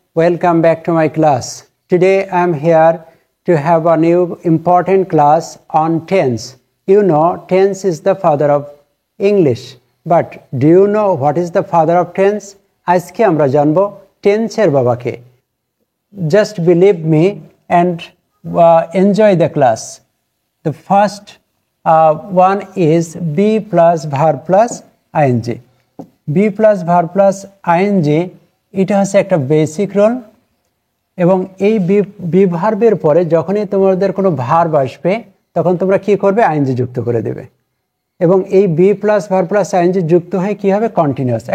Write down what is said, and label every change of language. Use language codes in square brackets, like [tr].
[en] Welcome back to my class. Today I am here to have a new important class on tense. You know, tense is the father of English. But do you know what is the father of tense? [bn] আজকে আমরা জানবো tense এর বাবাকে. [en] Just believe me and enjoy the class. The first one is be plus verb plus ing. Be plus verb plus ing [bn] এটা হচ্ছে একটা basic rule এবং এই বি ভার্বের পরে যখনই তোমাদের কোনো ভার্ব আসবে তখন তোমরা কি করবে আইএনজি যুক্ত করে দেবে এবং এই B plus verb plus ING যুক্ত হয়ে কি হবে কন্টিনিউয়াস।